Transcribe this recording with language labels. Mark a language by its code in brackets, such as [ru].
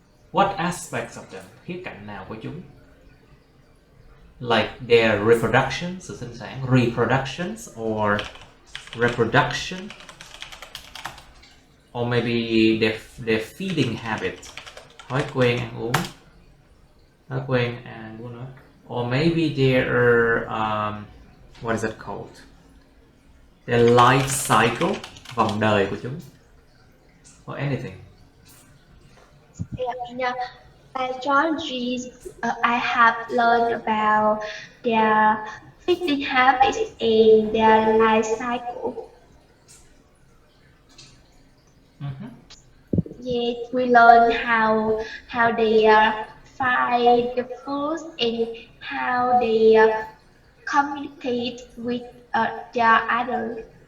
[en] What aspects of them? [vi] Khía cạnh nào của chúng? [en] Like their reproduction, [vi] sự sinh sản, [en] reproductions or reproduction, or maybe their feeding habit, [vi] thói quen ăn uống, [en] or maybe their what is it called? Their life cycle, [vi] vòng đời của chúng, [en] or anything. In biology, I have learned about their feeding habits and their life cycle. Yes, we learn how they find the food and how they communicate with their others.